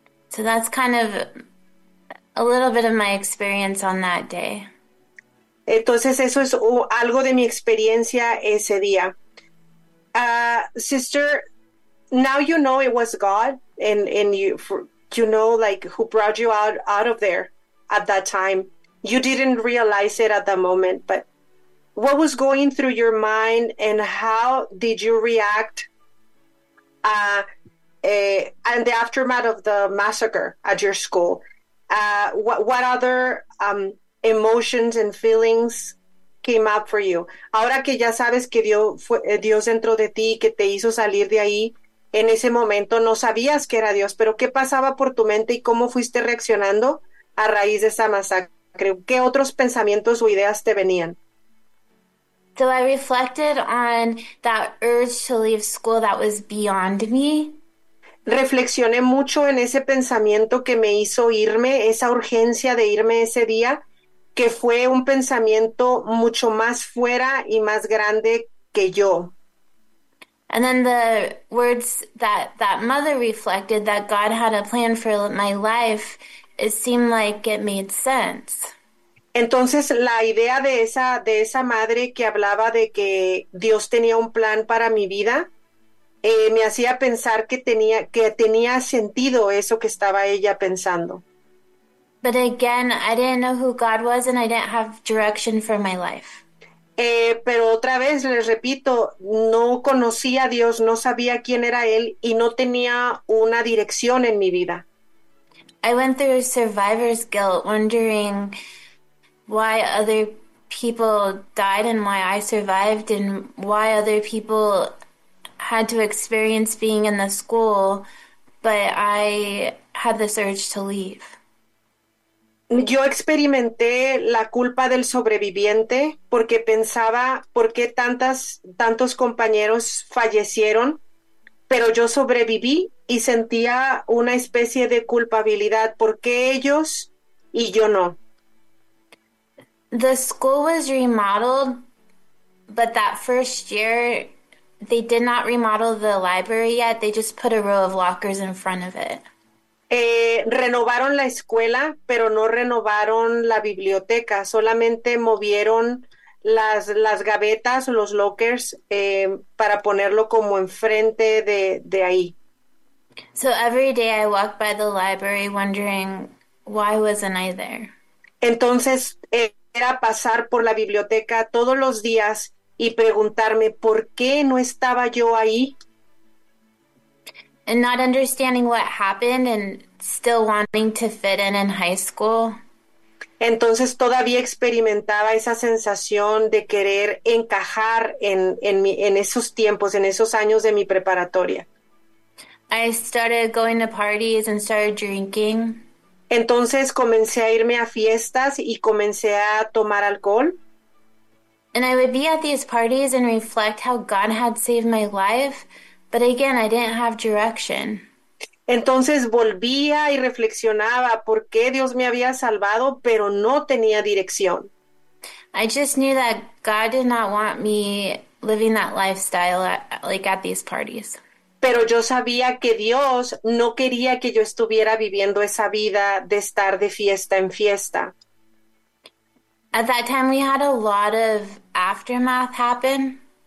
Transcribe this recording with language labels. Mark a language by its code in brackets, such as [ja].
[en] So that's kind of a little bit of my experience on that day. [es] Entonces eso es algo de mi experiencia ese día. [en] Sister, now you know it was God, and you for, you know, like, who brought you out of there at that time. You didn't realize it at the moment, but what was going through your mind, and how did you react and the aftermath of the massacre at your school? What other emotions and feelings came up for you? [es] Ahora que ya sabes que Dios entró de ti, que te hizo salir de ahí, en ese momento no sabías que era Dios, pero ¿qué pasaba por tu mente y cómo fuiste reaccionando a raíz de esa masacre? ¿Qué otros pensamientos o ideas te venían? [en] So I reflected on that urge to leave school that was beyond me. [es] Reflexioné mucho en ese pensamiento que me hizo irme, esa urgencia de irme ese día, que fue un pensamiento mucho más fuera y más grande que yo. [en] And then the words that mother reflected, that God had a plan for my life, it seemed like it made sense. [es] Entonces, la idea de esa madre que hablaba de que Dios tenía un plan para mi vida, me hacía pensar que tenía sentido eso que estaba ella pensando. [en] But again, I didn't know who God was, and I didn't have direction for my life. [es] Pero otra vez, les repito, no conocía a Dios, no sabía quién era Él, y no tenía una dirección en mi vida. [en] I went through survivor's guilt, wondering why other people died and why I survived and why other people had to experience being in the school, but I had this urge to leave. [es] Yo experimenté la culpa del sobreviviente porque pensaba por qué tantos compañeros fallecieron, pero yo sobreviví y sentía una especie de culpabilidad. ¿Por qué ellos y yo no? [en] The school was remodeled, but that first year, they did not remodel the library yet. They just put a row of lockers in front of it. [es] Renovaron la escuela, pero no renovaron la biblioteca. Solamente movieron las gavetas, los lockers, para ponerlo como enfrente de ahí. [en] So every day I walked by the library wondering, why wasn't I there? [es] Entonces, era pasar por la biblioteca todos los días y preguntarme por qué no estaba yo ahí. [en] And not understanding what happened and still wanting to fit in high school. [es] Entonces todavía experimentaba esa sensación de querer encajar en esos tiempos, en esos años de mi preparatoria. [en] I started going to parties and started drinking. [es] Entonces comencé a irme a fiestas y comencé a tomar alcohol. [en] And I would be at these parties and reflect how God had saved my life. But again, I didn't have direction. [es] Entonces volvía y reflexionaba por qué Dios me había salvado, pero no tenía dirección. [en] I just knew that God did not want me living that lifestyle at these parties. [es] Pero yo sabía que Dios no quería que yo estuviera viviendo esa vida de estar de fiesta en fiesta. [en] At that time, we had a lot of aftermath happen.